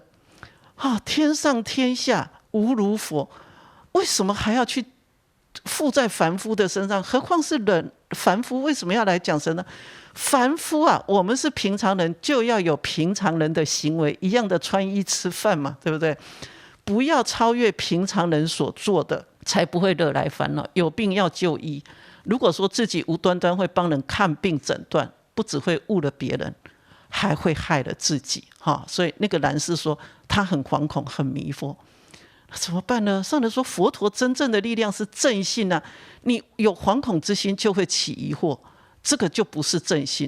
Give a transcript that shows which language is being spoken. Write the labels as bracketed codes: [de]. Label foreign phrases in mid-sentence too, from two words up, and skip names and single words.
[zh] 天上天下無如佛，為什麼還要去附在凡夫的身上？何況是人，凡夫為什麼要來講神呢？凡夫啊，我們是平常人，就要有平常人的行為，一樣的穿衣吃飯嘛，對不对？不要超越平常人所做的，才不會惹來煩惱。有病要就醫，如果說自己無端端會幫人看病診斷，不只會誤了別人，還會害了自己。所以那個蘭師說他很惶恐，很迷惑，怎麼辦呢？上人說佛陀真正的力量是正信啊，你有惶恐之心就會起疑惑，這個就不是正信。